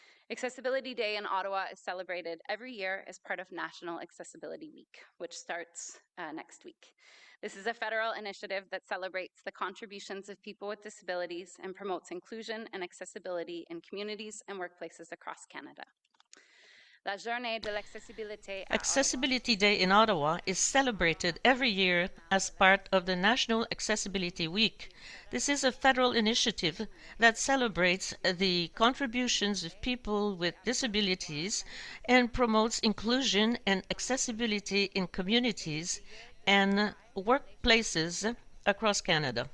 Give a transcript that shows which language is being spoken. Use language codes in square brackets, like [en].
[en] Accessibility Day in Ottawa is celebrated every year as part of National Accessibility Week, which starts next week. This is a federal initiative that celebrates the contributions of people with disabilities and promotes inclusion and accessibility in communities and workplaces across Canada. [fr] La Journée de l'Accessibilité à Ottawa. [en] Accessibility Day in Ottawa is celebrated every year as part of the National Accessibility Week. This is a federal initiative that celebrates the contributions of people with disabilities and promotes inclusion and accessibility in communities and workplaces across Canada.